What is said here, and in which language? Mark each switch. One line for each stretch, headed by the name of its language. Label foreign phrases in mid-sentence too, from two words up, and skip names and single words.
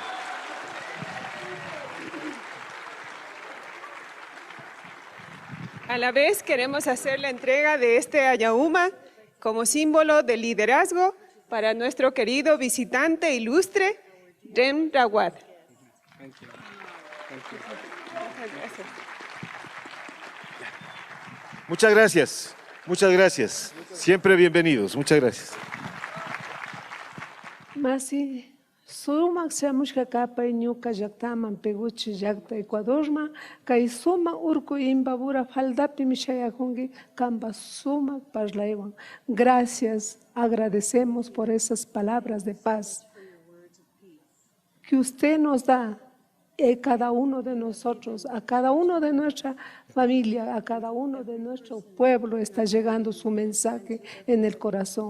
Spanish: A la vez queremos hacer la entrega de este ayauma como símbolo de liderazgo para nuestro querido visitante ilustre, Rem Rawat. Muchas gracias, muchas gracias. Siempre bienvenidos, muchas gracias.
Quechua: Masi, sumak shamushka kapay ñuka llaqtaman Peguchi llaqta Ecuadorma, kay sumak urku imbabura faldapi mishayakunki kamba sumak parlaywan.
Spanish: Gracias, agradecemos por esas palabras de paz que usted nos da a cada uno de nosotros, a cada uno de nuestra familia, a cada uno de nuestro pueblo está llegando su mensaje en el corazón.